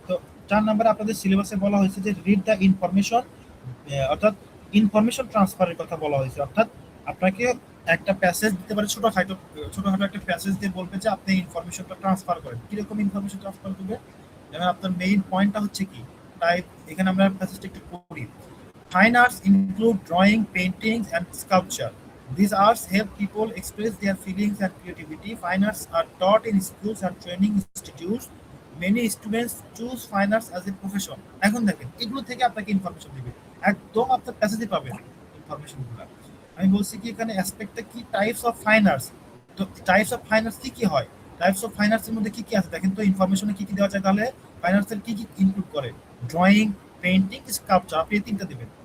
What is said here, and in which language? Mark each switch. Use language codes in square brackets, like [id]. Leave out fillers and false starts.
[bn] তো 4 নম্বরে আপনাদের সিলেবাসে বলা হয়েছে যে রিড দ্য ইনফরমেশন, অর্থাৎ ইনফরমেশন ট্রান্সফারের কথা বলা হয়েছে, অর্থাৎ আপনাকে একটা প্যাসেজ দিতে পারে, ছোটখাটো একটা প্যাসেজ দিয়ে বলবে যে আপনি ইনফরমেশনটা ট্রান্সফার করেন। কিরকম ইনফরমেশন ট্রান্সফার করবে, যেমন আপনার মেইন পয়েন্টটা হচ্ছে কি টাইপ, এখানে আমরা প্যাসেজটা একটু পড়ি। [en] Fine arts include drawing, paintings, and sculpture. These arts help people express their feelings and creativity. Fine arts are taught in schools and training institutes. Many students choose fine arts as a profession. [bn] এখন দেখেন এগুলো থেকে আপনাকে information দিবে, একদম আপনার প্যাসেজে পাবেন ইনফরমেশনগুলো। আমি বলছি কি এখানে অ্যাসপেক্টটা কি, টাইপস অফ ফাইন আর্টস। তো টাইপস অফ ফাইন আর্টস কি কি হয়, টাইপস অফ ফাইন আর্টস এর মধ্যে কি কি আছে দেখেন তো, ইনফরমেশনে কি কি দেওয়া যায়, তাহলে ফাইন আর্টস এর কি কি ইনক্লুড করে, ড্রয়িং, পেইন্টিং, স্কাল্পচার। আপনি এই তিনটা দিবেন।